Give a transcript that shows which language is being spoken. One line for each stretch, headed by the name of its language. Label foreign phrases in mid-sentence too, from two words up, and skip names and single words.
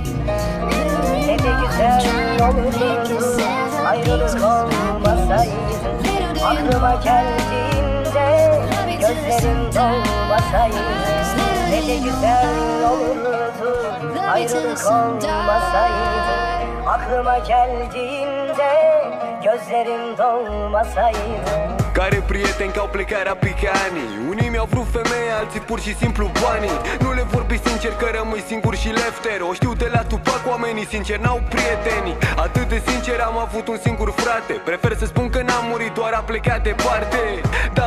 English: Little do you know I'm trying to pick yourself up piece by piece. Little do you know I love you till the sun dies. Little do you know I love you till the sun dies.
Turkish: Aklıma geldiğinde gözlerim dolmasaydı.
Romanian: Care prieteni că au plecat rapid ca anii. Unii mi-au vrut femeie, alții pur și simplu banii. Nu le vorbi sincer că rămâi singur și lefter. O știu de la Tupac, oamenii sinceri n-au prieteni. Atât de sincer am avut un singur frate. Prefer să spun că n-am murit, doar a plecat departe.